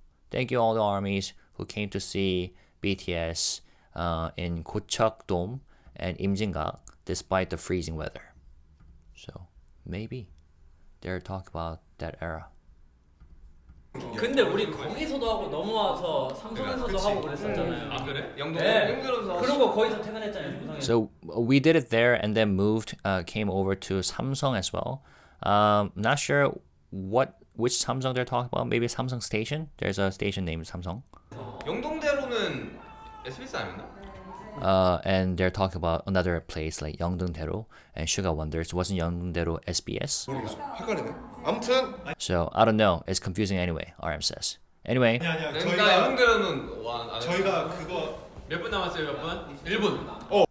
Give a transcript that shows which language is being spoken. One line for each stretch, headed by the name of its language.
English: Thank you all the armies who came to see BTS in Gocheok Dome and Imjingang despite the freezing weather. So maybe they're talking about that era.
Korean: 근데 우리 거기서도 하고 넘어와서 삼성에서도 하고 그랬었잖아요. 아 그래? 네. 그러고 거기서 퇴근했잖아요. 삼성에.
English: So we did it there and then moved, came over to Samsung as well. Not sure which Samsung they're talking about. Maybe Samsung Station. There's a station named Samsung.
Korean: 영동대로는 SBS 아니었나?
English: And they're talking about another place like Yeongdeung-daero and Suga Wonders. Wasn't Yeongdeung-daero SBS?
Korean: 모르겠어. 헷갈리네. 아무튼
English: So I don't know. It's confusing anyway. RM says. Anyway,
Korean: 아니야. 나 영동대로는 안 저희가 그거 몇 분 남았어요? 몇 분? 1분.